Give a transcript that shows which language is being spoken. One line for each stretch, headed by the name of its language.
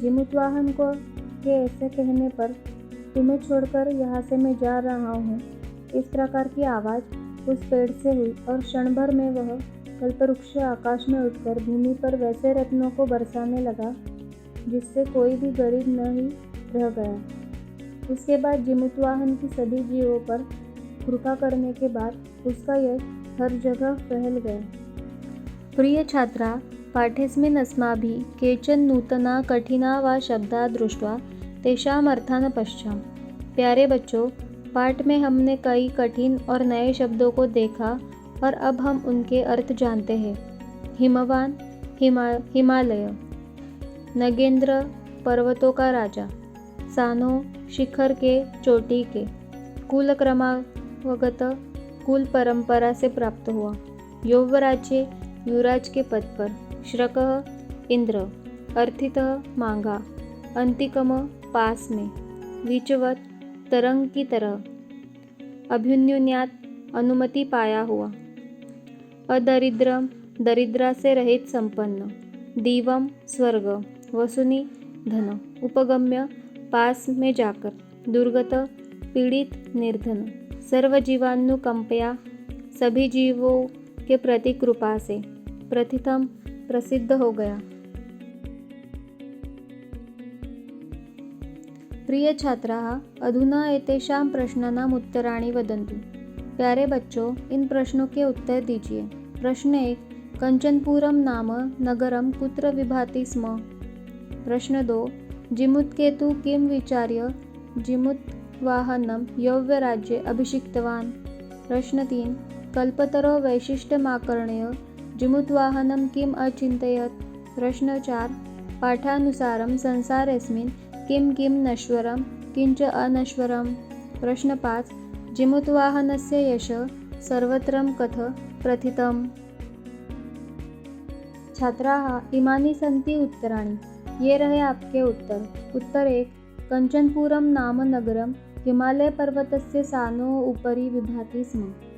Hindi: जिमुत्वाहन को के ऐसे कहने पर तुम्हें छोड़कर यहाँ से मैं जा रहा हूँ, इस प्रकार की आवाज़ उस पेड़ से हुई और क्षण भर में वह कल्पवृक्ष आकाश में उठकर भूमि पर वैसे रत्नों को बरसाने लगा जिससे कोई भी गरीब न ही रह गया। उसके बाद जिमुत्वाहन की सभी जीवों पर कृपा करने के बाद उसका यश हर जगह फैल गया।
Sanskrit: प्रिय छात्रा, पाठेऽस्मिन् अस्माभिः केचन नूतना कठिना वा शब्दा दृष्ट्वा तेषाम् अर्थान् पश्याम।
Hindi: प्यारे बच्चों, पाठ में हमने कई कठिन और नए शब्दों को देखा और अब हम उनके अर्थ जानते हैं। हिमवान, हिमालय। नगेंद्र, पर्वतों का राजा। सानो, शिखर के चोटी के। कुल क्रमागत, कुल परंपरा से प्राप्त हुआ। यौवराज्य, युवराज के पद पर। श्रकः, इंद्र। अर्थितः, मांगा। अंतिकम, पास में। विचवत, तरंग की तरह। अभ्युन्यून्यात, अनुमति पाया हुआ। अदरिद्रम, दरिद्रा से रहित संपन्न। दिवम, स्वर्ग। वसुनि, धन। उपगम्य, पास में जाकर। दुर्गत, पीड़ित, निर्धन। सर्वजीवानुकंपया, सभी जीवों के प्रति कृपा से। प्रथितम, प्रसिद्ध हो गया।
Sanskrit: प्रिय छात्राः, अधुना एतेषां प्रश्नानाम् उत्तराणि वदन्तु।
Hindi: प्यारे बच्चों, इन प्रश्नों के उत्तर दीजिए। प्रश्न 1,
Sanskrit: कंचनपुरम नाम नगरम कुत्र विभाति स्म? प्रश्न 2, जिमुत्केतु किं विचार्य जिमुत्वाहनं यौवराज्ये अभिषिक्तवान्? प्रश्न 3, कल्पतरो वैशिष्ट्यमाकर्ण्य जिमुत्वाहनं किम् अचिन्तयत्? प्रश्न 4, पाठानुसारं संसारेऽस्मिन् किं किं नश्वरं किंच अनश्वरम्? प्रश्न 5, जिमुत्वाहनस्य यशः सर्वत्रं कथ प्रथितम्? छात्राः, इमानि सन्ति उत्तराणि।
Hindi: ये रहे आपके उत्तर।
Sanskrit: उत्तर 1, कंचनपुरम नाम नगरम हिमालय पर्वतस्य सानो उपरि विभाति स्म।